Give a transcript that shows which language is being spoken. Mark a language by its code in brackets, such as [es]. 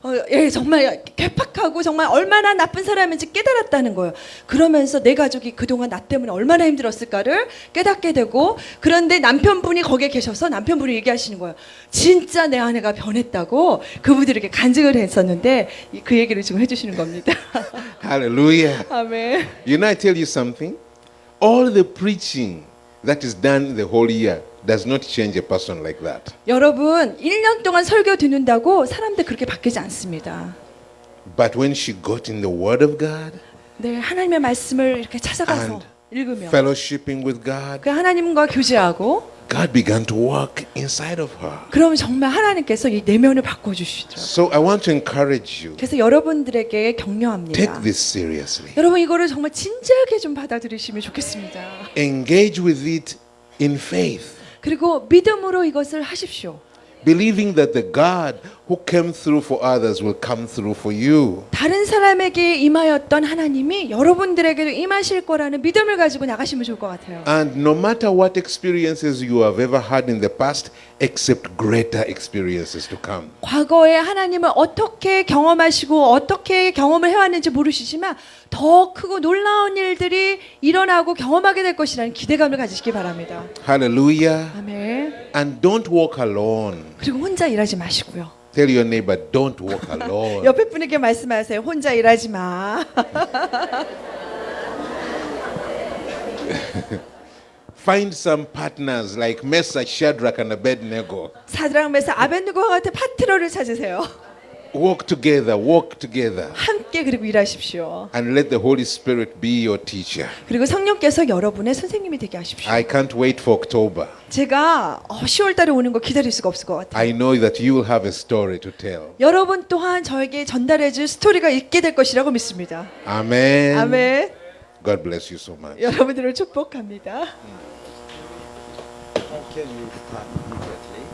[ko] 예, 정말 괴팍하고 정말 얼마나 나쁜 사람인지 깨달았다는 거예요. 그러면서 내 가족이 그동안 나 때문에 얼마나 힘들었을까를 깨닫게 되고, 그런데 남편분이 거기에 계셔서 남편분이 얘기하시는 거예요. 진짜 내 아내가 변했다고 그분들에게 간증을 했었는데 그 얘기를 지금 해주시는 겁니다. [en] Hallelujah. [ko] 아멘. [en] You know, I tell you something. All the preaching that is done the whole year does not change a person like that. [ko] 여러분 1년 동안 설교 듣는다고 사람들 그렇게 바뀌지 않습니다. [en] But when she got in the Word of God, [ko] 네, 하나님의 말씀을 이렇게 찾아가서 [en] And [ko] 읽으면 [en] fellowshipping with God, [ko] 그 하나님과 교제하고, [en] God began to work inside of her. [ko] 그럼 정말 하나님께서 이 내면을 바꿔주시더라고요. [en] So I want to encourage you. [ko] 그래서 여러분들에게 격려합니다. [en] Take this seriously. [ko] 여러분 이거를 정말 진지하게 좀 받아들이시면 좋겠습니다. [en] Engage with it in faith, [ko] 그리고 믿음으로 이것을 하십시오. [en] believing that the God who came through for others will come through for you. [ko] 다른 사람에게 임하였던 하나님이 여러분들에게도 임하실 거라는 믿음을 가지고 나가시면 좋을 것 같아요. [en] And no matter what experiences you have ever had in the past, accept greater experiences to come. [ko] 과거에 하나님을 어떻게 경험하시고 어떻게 경험을 해왔는지 모르시지만 더 크고 놀라운 일들이 일어나고 경험하게 될 것이라는 기대감을 가지시기 바랍니다. [en] Hallelujah. [ko] 아멘. [en] And don't walk alone. [ko] 그리고 혼자 일하지 마시고요. [en] Tell your neighbor, don't walk alone. [ko] 옆에 분에게 말씀하세요. 혼자 일하지 마. [en] Find some partners like Meshach, Shadrach, and Abednego. [ko] 사드락 메사 아벤느고와 같은 파트너를 찾으세요. [en] Walk together, walk together. [ko] 함께 그리고 일하십시오. [en] And let the Holy Spirit be your teacher. [ko] 그리고 성령께서 여러분의 선생님이 되게 하십시오. [en] I can't wait for October. [ko] 제가 10월 달에 오는 거 기다릴 수가 없을 것 같아요. [en] I know that you will have a story to tell. [ko] 여러분 또한 저에게 전달해 줄 스토리가 있게 될 것이라고 믿습니다. [en] Amen. [ko] 아멘. [en] God bless you so much. [ko] 여러분들을 축복합니다. [en] How can you start immediately?